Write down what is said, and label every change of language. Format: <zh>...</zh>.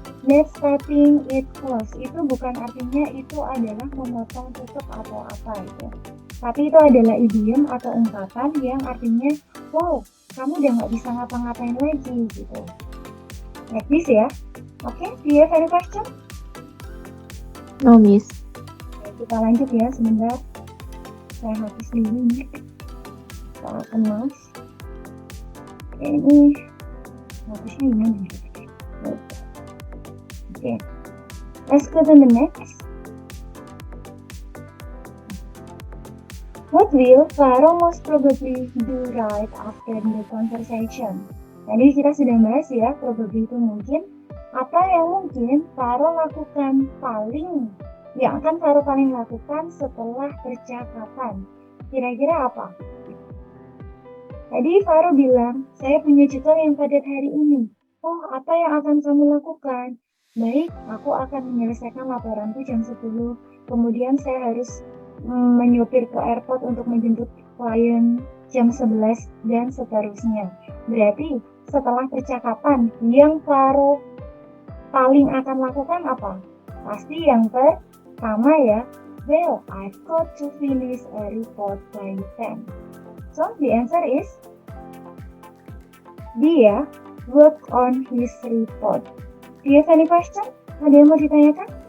<en>That's cutting it close.</en> <id>Itu bukan artinya itu adalah memotong tutup atau apa itu. Tapi itu adalah idiom atau ungkapan yang artinya, wow, kamu udah nggak bisa ngapa-ngapain lagi gitu.</id> <en>Like this ya. Okay, do you have any question? No, Miss.</en> <id>Oke, kita lanjut ya sebentar. Saya hapus dulu nih. Kita kemas. Ini hapusnya gimana?</id> <en>Oke. Let's go to the next. What will Faro most probably do right after the conversation?</en> <id>Tadi kita sudah bahas ya, probably itu mungkin. Apa yang mungkin Faro lakukan yang akan Faro paling lakukan setelah percakapan? Kira-kira apa? Tadi Faro bilang, saya punya jadwal yang padat hari ini. Oh, apa yang akan kamu lakukan? Baik, aku akan menyelesaikan laporanku jam 10. Kemudian saya harus menyopir ke airport untuk menjemput klien jam 11 dan seterusnya. Berarti setelah percakapan yang Faro paling akan lakukan apa? Pasti yang pertama ya.</id> <en>Well, I've got to finish a report by 10. So the answer is dia work on his report. Do you have any question?</en> <id>Ada yang mau ditanyakan?</id>